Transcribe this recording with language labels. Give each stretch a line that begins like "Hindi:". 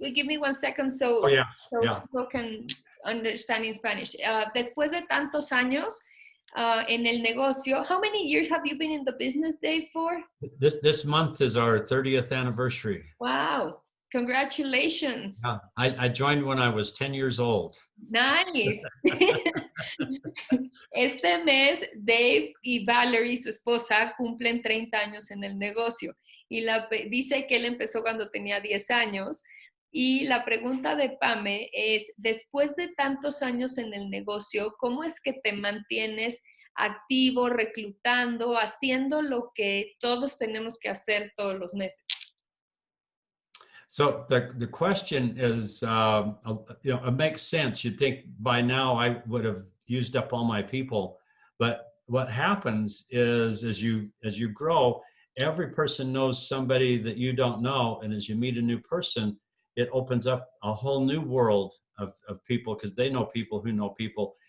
English: give me 1 second so people can understand in Spanish.
Spanish: Después de tantos años en el negocio,
English: how many years have you been in the business, Dave, for? This month is our 30th anniversary. Wow. Congratulations. Yeah, I joined when I was 10 years old. Nice.
Spanish: Este mes, Dave y Valerie, su esposa, cumplen 30 años en el negocio. Y dice que él empezó cuando tenía 10 años. Y la pregunta de Pame es, después de tantos años en el negocio, ¿cómo es que te mantienes activo, reclutando, haciendo lo que todos tenemos que hacer todos los meses?
English: So the question is, it makes sense. You'd think by now I would have used up all my people, but what happens is as you grow, every person knows somebody that you don't know, and as you meet a new person, it opens up a whole new world of people because they know people who know people.